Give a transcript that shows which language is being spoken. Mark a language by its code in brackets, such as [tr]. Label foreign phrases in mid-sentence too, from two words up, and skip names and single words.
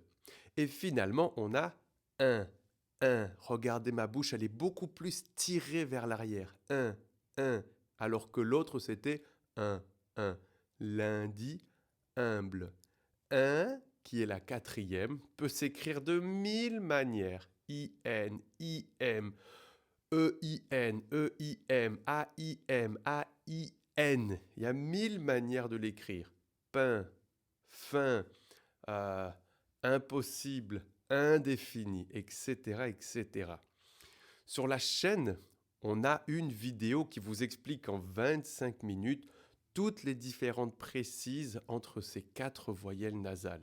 [fr] Et finalement, on a un, Regardez ma bouche, elle est beaucoup plus tirée vers l'arrière. Alors que l'autre, c'était un. Lundi, humble. Un, qui est la quatrième, peut s'écrire de 1000 manières. I-N, I-M, E-I-N, E-I-M, A-I-M, A-I-N. Il y a 1000 manières de l'écrire. Pain, fin, euh, impossible, indéfini, etc., etc. Sur la chaîne, on a une vidéo qui vous explique en 25 minutes toutes les différentes précises entre ces 4 voyelles nasales.